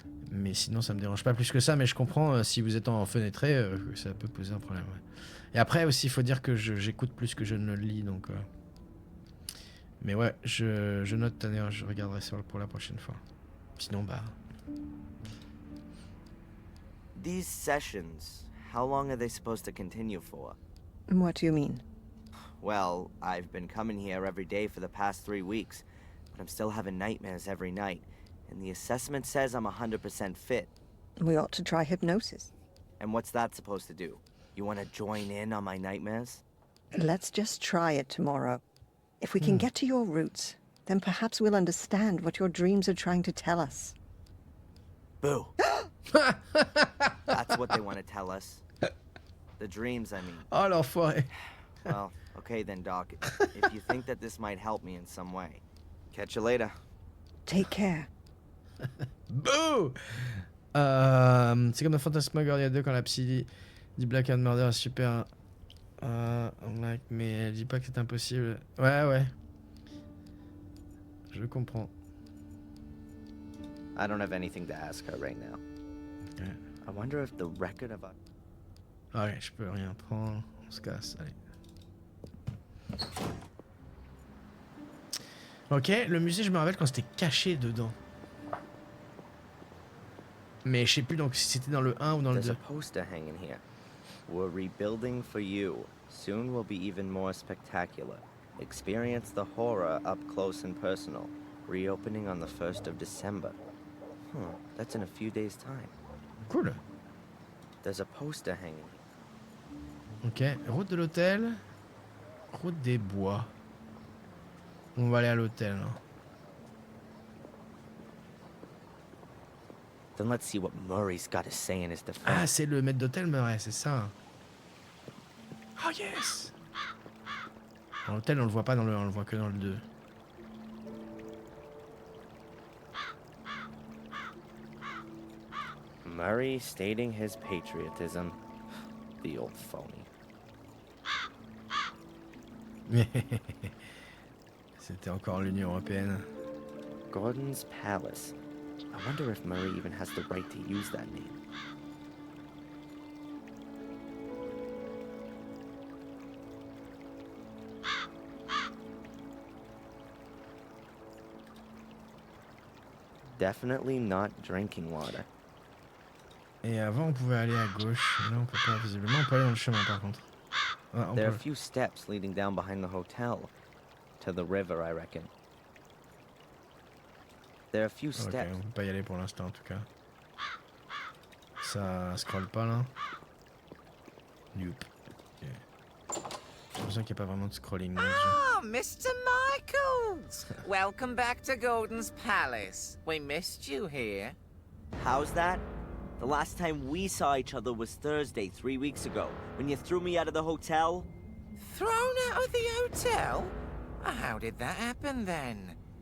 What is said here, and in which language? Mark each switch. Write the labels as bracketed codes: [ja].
[fr] Mais sinon ça me dérange pas plus que ça, mais je comprends si vous êtes en fenêtré, que ça peut poser un problème. Ouais. Et après aussi il faut dire que j'écoute plus que je ne le lis, donc... Mais ouais, je note Tanner, je regarderai ça pour la prochaine fois. Sinon, bah... [en] These sessions, how long are they supposed to continue for? What do you mean? Well, I've been coming here every day for the past 3 weeks, but I'm still having nightmares every night, and the assessment says I'm 100% fit. We ought to try hypnosis. And what's that supposed to do? You want to join in on my nightmares? Let's just try it tomorrow. If we can get to your roots, then perhaps we'll understand what your dreams are trying to tell us. Boo. That's what they want to tell us. The dreams, I mean. [fr] Oh, l'enfoiré. [en] Well, okay then, Doc. If you think that this might help me in some way. Catch you later. Take care. [fr] Bouh. C'est comme dans Phantasmagoria 2 quand la psy dit Black and Murder est super. Mais elle dit pas que c'est impossible. Ouais. Je comprends. [en] I don't have anything to ask her right now. Okay. I wonder if the record of... [fr] Ouais, je peux rien prendre. On se casse, allez. Ok, le musée, je me rappelle quand c'était caché dedans. Mais je sais plus donc si c'était dans le 1 ou dans le 2. [en] There's a poster hanging here. We're rebuilding for you. Soon will be even more spectacular. Experience the horror up close and personal. Reopening on the 1st of December. That's in a few days' time. Cool. There's a poster hanging. [fr] Ok, route de l'hôtel. Route des bois. On va aller à l'hôtel. [en] Then let's see what Murray's got to say in his defense. [fr] Ah, c'est le maître d'hôtel Murray, c'est ça. [en] Oh yes. [fr] Dans l'hôtel, on le voit pas dans le 1, on le voit que dans le 2. [en] Murray stating his patriotism. The old phony. [fr] C'était encore l'Union Européenne. [en] Gordon's Palace. I wonder if Murray even has the right to use that name. Definitely not drinking water. [fr] Et avant, on pouvait aller à gauche. Là, on peut pas, visiblement. On peut aller dans le chemin, par contre. Ah, [en] There are a few steps leading down behind the hotel. To the river, I reckon. There are a few steps. [fr] Ok, on peut pas y aller pour l'instant, en tout cas. Ça scrolle pas, là. Nope. Ok. J'ai l'impression qu'il n'y a pas vraiment de scrolling. [en] Ah, Mr. Michaels! Welcome back to Gordon's Palace. We missed you here. How's that? The last time we saw each other was Thursday, 3 weeks ago, when you threw me out of the hotel. Thrown out of the hotel? How did that happen then?